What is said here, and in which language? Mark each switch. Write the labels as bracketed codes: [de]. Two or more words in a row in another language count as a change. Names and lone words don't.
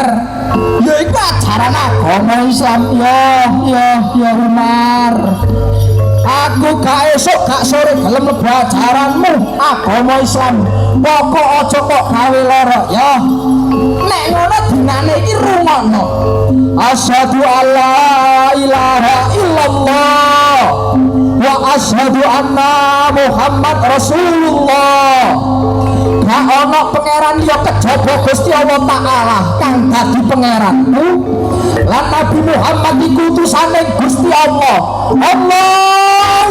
[jv] Ya iku ajaran agama Islam. Ya Umar. Aku gak esuk gak sore gelem mlebu ajaranmu agama Islam. Pokok aja kok gawe lara ya. Nek ngono dinane iki rungokno. [ar] أشهد ألا إله إلا الله وأشهد أن محمد رسول الله. [jv] Gak ana pangeran liya kejaba Gusti Allah Taala kang dadi pangeranmu. Lan Nabi Muhammad iku utusane Gusti Allah. Allah